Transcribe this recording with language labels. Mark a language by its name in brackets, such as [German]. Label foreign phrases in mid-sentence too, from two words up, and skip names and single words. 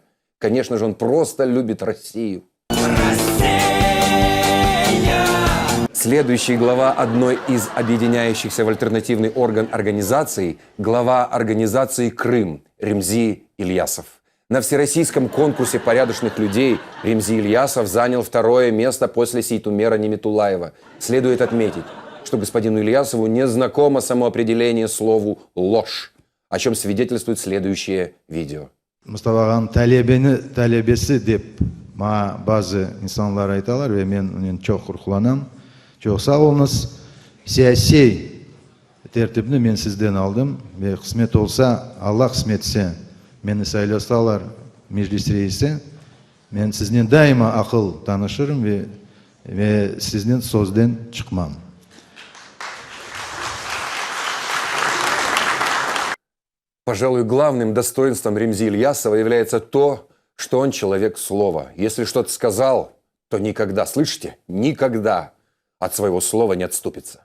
[Russian] Конечно же, он просто любит Россию. Следующий глава одной из объединяющихся в альтернативный орган организаций – глава организации «Крым» Ремзи Ильясов. На всероссийском конкурсе порядочных людей Ремзи Ильясов занял второе место после Сейтумера Неметулаева. Следует отметить, что господину Ильясову не знакомо самоопределение слову «ложь», о чем свидетельствует следующее видео. [Crimean Tatar] Мустафаган талебеси деп базы инсанлар айталар, ве мен унен чок куркуланам. Çok sağ olunuz. Siyasi tertibini men sizden aldım ve kısmet olsa, Allah kısmetse beni saylasalar meclis reisi, ben sizden daima akıl tanışırım ve sizden sözden çıkmam. [Russian] Пожалуй, главным достоинством Ремзи Ильясова является то, что он человек слова. Если что-то сказал, то никогда, слышите, никогда от своего слова не отступится.